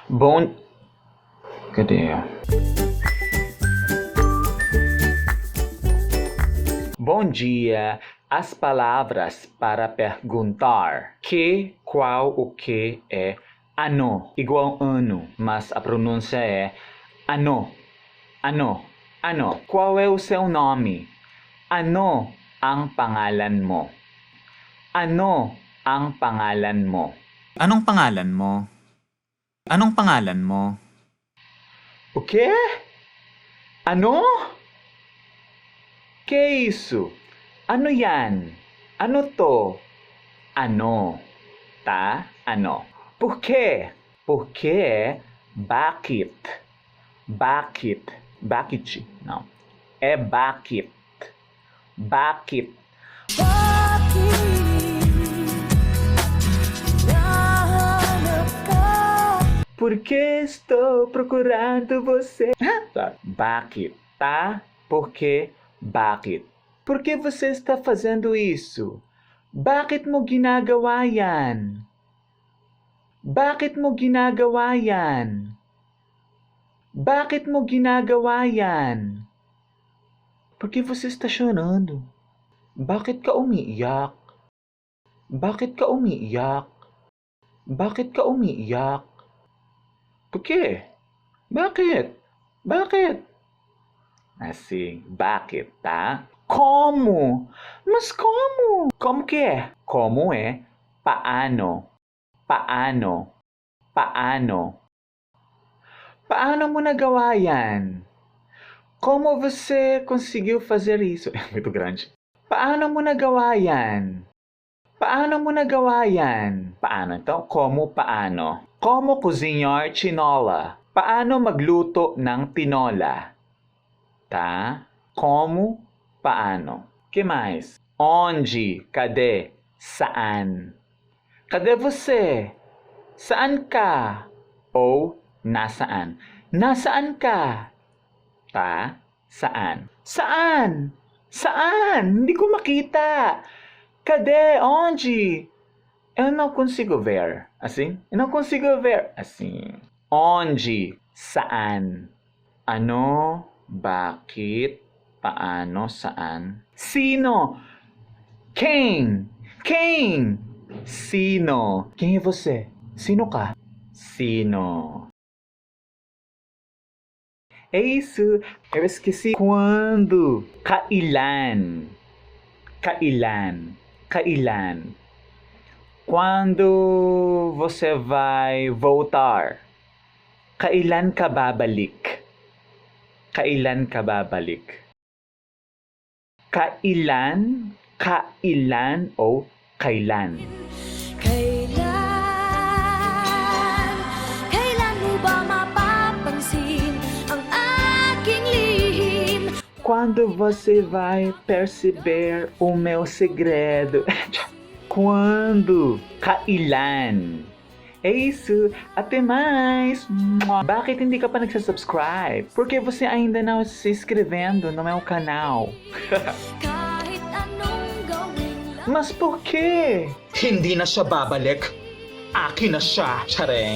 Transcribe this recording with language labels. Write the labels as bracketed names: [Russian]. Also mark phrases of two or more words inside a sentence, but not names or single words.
[Portuguese] Bom... Cadê? Bom dia. As palavras para perguntar. Que, qual, o que é ano. Igual ano, mas a pronúncia é ano. [Filipino] Ano. Ano. [Portuguese] Qual é o seu nome? [Filipino] Ano ang pangalan mo? Ano ang pangalan mo? Anong pangalan mo? Anong pangalan mo? [Portuguese] O quê? Ano? Que isso? [Filipino] Ano yan? Ano to? Ano? [Portuguese] Tá? Ano? Por quê? Porque é bakit. [Filipino] Bakit. Bakit. [Portuguese] Não. [Filipino] É bakit. Bakit. [Portuguese] Por que estou procurando você? Tá. Bakit, tá? Porque bakit. Por que você está fazendo isso? [Filipino] Bakit mo ginagawa yan? Bakit mo ginagawa yan? Bakit mo ginagawa yan? [Portuguese] Por que você está chorando? [Filipino] Bakit ka umiiyak? Bakit ka umiiyak? Bakit ka umiiyak? [Portuguese] Por quê? [Filipino] Bakit? Bakit? [Portuguese] Assim, bakit, tá? Como? Mas como? Como que é? Como é? [Filipino] Paano? Paano? Paano? Paano mo nagawa yan? [Portuguese] Como você conseguiu fazer isso? É muito grande. [Filipino] Paano mo nagawa yan? Paano mo nagawa yan? Paano? [Portuguese] Então, como paano? Como cozinhar tinola? [Filipino] Paano magluto ng tinola? [Portuguese] Tá? Como, paano? Que mais? Onde? Cadê? Saan? Cadê você? [Filipino] Saan ka? Ou nasaan? Nasaan ka? Tá? Saan? Saan? Saan? Hindi ko makita. [Portuguese] Cadê? Onde? Eu não consigo ver. Assim? Eu não consigo ver. Assim. Onde? [Filipino] Saan? Ano? Bakit? Paano? Saan? Sino? [Portuguese] Quem? Quem? Sino? Quem é você? [Filipino] Sino ka? Sino? [Portuguese] É isso. Eu esqueci. Quando? [Filipino] Kailan? Kailan? Kailan? [Portuguese] Quando você vai voltar? [Filipino] Kailan ka babalik? Kailan ka babalik? Kailan? Kailan o kailan? Kailan mo ba mapapansin ang aking lihim? [Portuguese] Quando você vai perceber o meu segredo? Quando? Kailan? É isso. Até mais. [Filipino] Bakit hindi ka pa nagsasubscribe? [Portuguese] Porque você ainda não se inscrevendo no meu canal? [Filipino] Kahit anong gawin lang. [Portuguese] Mas por quê? [Filipino] Hindi na siya babalik. Akin na siya, Chareng.